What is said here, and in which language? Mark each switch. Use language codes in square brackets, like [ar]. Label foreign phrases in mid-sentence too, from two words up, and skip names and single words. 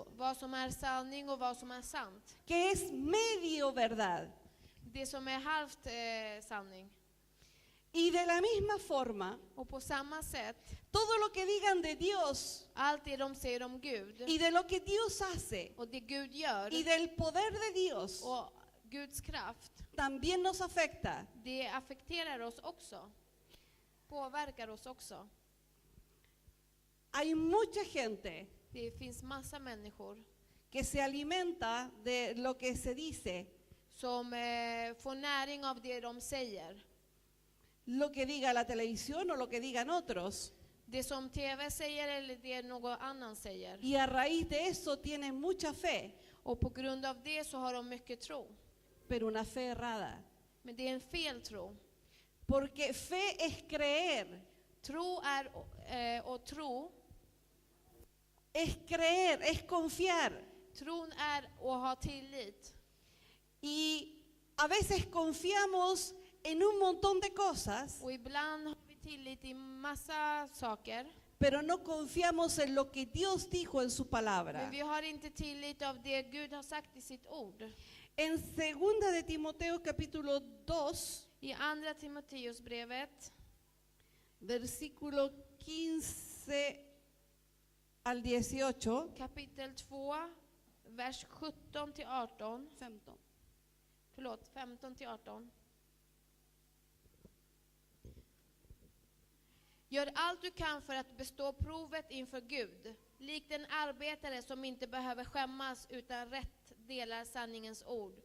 [sv] vad som är sanning och vad som är sant. [es] Qué es medio verdad. [sv] Det som är halvt sanning. [es] Y de la misma forma, [sv] Och på samma sätt, [es] todo lo que digan de Dios [sv] allt det de säger om Gud [es] y de lo que Dios hace [sv] och det Gud gör [es] y del poder de Dios [sv] och Guds kraft, [es] también nos afecta. [sv] det affekterar oss också. Påverkar oss också. [es] Hay mucha gente [sv] Det finns massa människor [es] que se alimenta de lo que se dice, [sv] som får näring av det de säger. [es] lo que diga la televisión o lo que digan otros. [sv] Det som TV säger eller det någon annan säger. [es] Y a raíz de eso tienen mucha fe, [sv] Och på grund av det så har de mycket tro. [es] pero una fe errada. [sv] Men det är en fel tro. [es] Porque fe es creer, [sv] Tro är och tro. [es] es creer, es confiar. [sv] Tron är att ha tillit. [es] Y a veces confiamos en un montón de cosas, [sv] Och ibland har vi tillit i massa saker. [es] pero no confiamos en lo que Dios dijo en su palabra. [sv] Men vi har inte tillit av det Gud har sagt i sitt ord. [es] En 2 de Timoteo capítulo 2, [sv] I andra Timoteusbrevet, [es] versículo 15 al 18, [sv] kapitel 2, vers 17 till 18. [es] 15. [sv] Förlåt, 15 till 18. Gör allt du kan för att bestå provet inför Gud, likt en arbetare som inte behöver skämmas utan rätt delar sanningens ord.